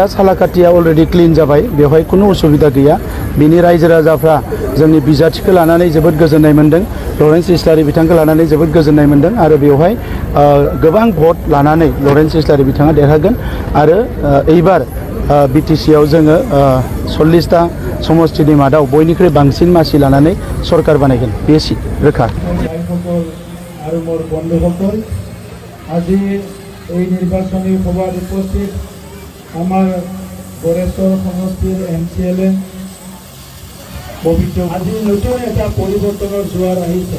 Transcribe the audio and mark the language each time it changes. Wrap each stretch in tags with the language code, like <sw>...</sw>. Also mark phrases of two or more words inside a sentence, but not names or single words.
<brx>सालाकाथिया</brx> <en>already clean</en> <brx>जाबाय, बेवहाय खुनु उसुबिदा गैया। बिनि रायजो राजाफ्रा जोंनि बिजाथिखौ लानानै जोबोद गोजोननाय मोन्दों, लरेन्स इस्लारि बिथांखौ लानानै जोबोद गोजोननाय मोन्दों आरो बेवहाय गोबां भट लानानै लरेन्स इस्लारि बिथाङा देरहागोन आरो एइबार BTCआव जोङो 40टा समष्टिनि मादाव बयनिख्रुइ बांसिन मासि लानानै सरकार बानायगोन बे रोखा।</brx> <as>আৰু মোৰ বন্ধুসকল, আজি এই নিৰ্বাচনী সভাত উপস্থিত আমাৰ গড়েশ্বৰ সমষ্টিৰ MCLA পবিত্ৰ আজি নতুন এটা পৰিৱৰ্তনৰ জোৱাৰ আহিছে।</as>